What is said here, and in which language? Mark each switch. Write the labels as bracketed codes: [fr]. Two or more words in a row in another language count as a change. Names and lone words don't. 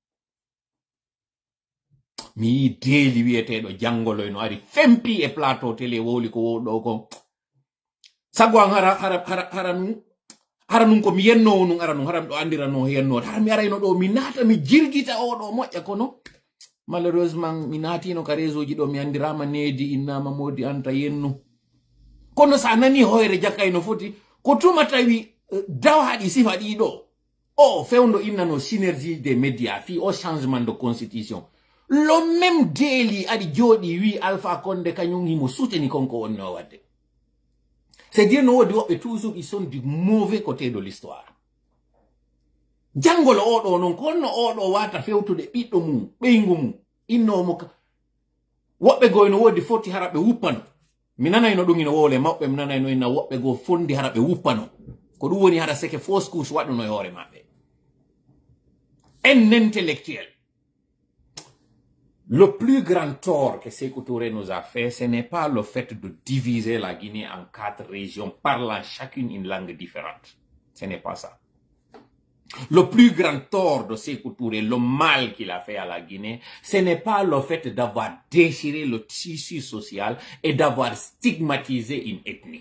[ff] mi yi deeli wiyeteɗo janngoloy no ari fempi e [fr] plateau télé [ff] wowli ko wowɗo kon sago an hara nun ko mi yennowo nun ara nun haram ɗo andirano yennode hara mi arayno ɗo mi naata mi jirgita oɗo moƴƴa kono malheureusement mi naatino ka réseau ji ɗo mi andirama needi innama Modi Anta yennu kono sa nani hoyre jakkayno foti ko tuma tawi dawaɗi sifa ɗiɗo o fewndo innano [fr] synergie des médias [ff] fi o [fr] changement de constitution le même [ff] déli aɗi jooɗi wi Alpha Condé kañum himo souteni konko wonno wadde [fr] c'est dire [ff] no wodi woɓɓe [fr] toujours ils sont du mauvais côté de l'histoire [ff] jangolo oɗo non konno oɗo wata fewtude ɓiɗɗo mum ɓeygu mum innomo woɓɓe goyno wodi foti hara ɓe wuppano mi nanayno ɗum ino wowle mawɓe mi nanayno inna woɓɓe go fondi hara ɓe wuppano ko ɗum woni hara seke [fr] fausse couche [ff] waɗuno e hoore maɓɓe [fr] en intellectuel le plus grand tort que Sekou Touré nous a fait ce n'est pas le fait de diviser la Guinée en 4 régions parlant chacune une langue différente ce n'est pas ça. Le plus grand tort de Sekou Touré, le mal qu'il a fait à la Guinée, ce n'est pas le fait d'avoir déchiré le tissu social et d'avoir stigmatisé une ethnie.